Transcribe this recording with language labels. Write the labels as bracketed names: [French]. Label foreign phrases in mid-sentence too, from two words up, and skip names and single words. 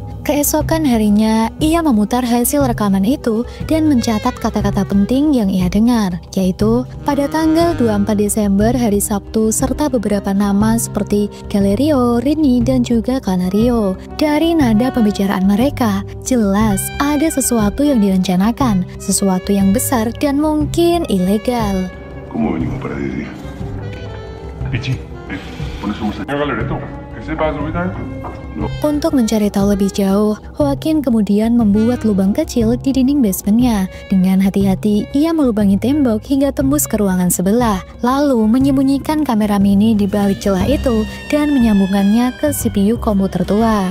[Indonesian] Keesokan harinya, ia memutar hasil rekaman itu dan mencatat kata-kata penting yang ia dengar, yaitu pada tanggal 24 Desember hari Sabtu serta beberapa nama seperti Galerio, Rini, dan juga Canario. Dari nada pembicaraan mereka, jelas ada sesuatu yang direncanakan, sesuatu yang besar dan mungkin ilegal. [Spanish] ¿Cómo venimos para 10 días? Pichi, pones un galereto. ¿Qué se pasa ahorita? [Indonesian] Untuk mencari tahu lebih jauh, Joaquin kemudian membuat lubang kecil di dinding basementnya. Dengan hati-hati, ia melubangi tembok hingga tembus ke ruangan sebelah, lalu menyembunyikan kamera mini di balik celah itu dan menyambungkannya ke CPU komputer tua.